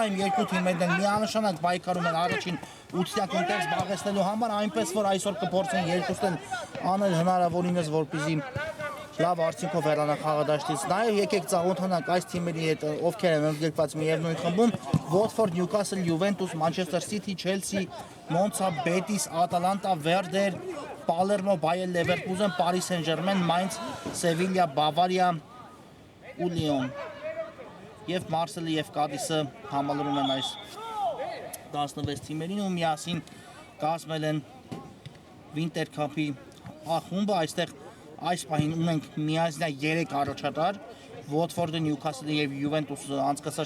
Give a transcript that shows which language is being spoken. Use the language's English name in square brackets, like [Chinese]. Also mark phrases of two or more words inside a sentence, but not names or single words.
[Armenian] եմ երկու թիմերն են միանշանակ պայքարում են առաջին 8-յակում տեղ զբաղեցնելու համար, այնպես որ այսօր կփորձեն երկուսն անել հնարավորինս, որպեսզի լավ արդյունքով հեռանա խաղադաշտից։ Նաև եկեք ծանոթանանք այս թիմերի հետ, ովքեր են ընդգրկված միևնույն խմբում՝ Watford, Newcastle, Juventus, Manchester City, Chelsea, Monza, Betis, Atalanta, Werder, Palermo, Bayer Leverkusen, Paris Saint-Germain, Mainz, Sevilla, Bavaria ու Lyon։ Եվ Մարսելը եւ Կադիսը համալրում են այս 16 թիմերին ու միասին կազմել են Վինտեր քափի խումբը։ Այստեղ այս պահին ունենք միասին 3 առաջատար, Watford-ը, Newcastle-ը եւ Juventus-ը անցկացած